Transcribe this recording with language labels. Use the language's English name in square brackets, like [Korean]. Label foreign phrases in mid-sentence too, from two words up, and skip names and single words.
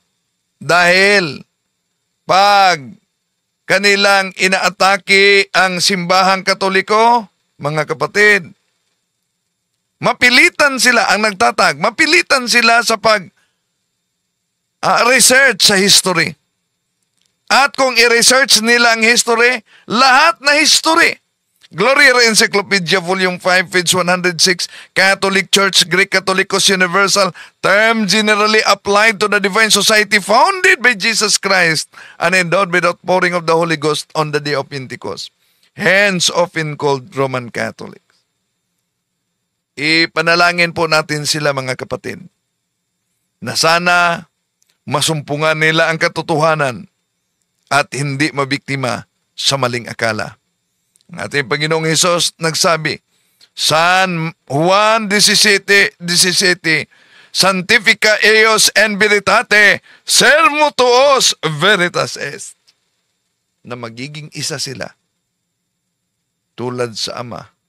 [Filipino] Dahil pag kanilang inaatake ang simbahang Katoliko, mga kapatid, mapilitan sila ang nagtatag, mapilitan sila sa research sa history. At kung i-research nila ang history, lahat na history. [English] Gloria Encyclopedia Volume 5, page 106, Catholic Church, Greek Catholicos Universal, term generally applied to the divine society founded by Jesus Christ and endowed with outpouring of the Holy Ghost on the day of Pentecost. Hence often called Roman Catholics. [Filipino] Ipanalangin po natin sila, mga kapatid, na sana masumpungan nila ang katotohanan at hindi mabiktima sa maling akala. Ang ating Panginoong Hesus nagsabi, San Juan 17:17, [Latin] Sanctifica eos en veritate, sermo tuos veritas est. [Filipino] Na magiging isa sila tulad sa Ama.